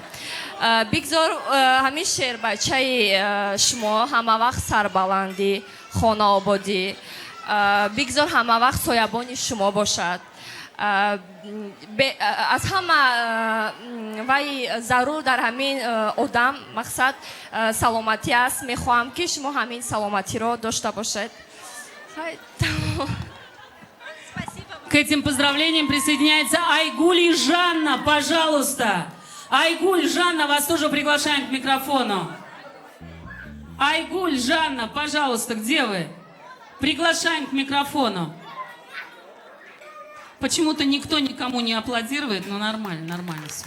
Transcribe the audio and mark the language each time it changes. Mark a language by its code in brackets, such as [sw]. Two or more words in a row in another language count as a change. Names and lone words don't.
[tg] Бигзор ҳамин шеърбачаи шумо ҳамавақт сарбаландӣ, хонаободӣ, бигзор ҳамавақт соябони шумо бошад. аз ҳама вай зарур дар ҳамин одам мақсад саломатӣ аст. мехоҳам ки шумо ҳамин саломатиро дошта бошед. [ru] К этим поздравлениям присоединяется Айгуль и Жанна, пожалуйста. Айгуль, Жанна, вас тоже приглашаем к микрофону. Айгуль, Жанна, пожалуйста, где вы? Приглашаем к микрофону. Почему-то никто никому не аплодирует, но нормально, нормально все.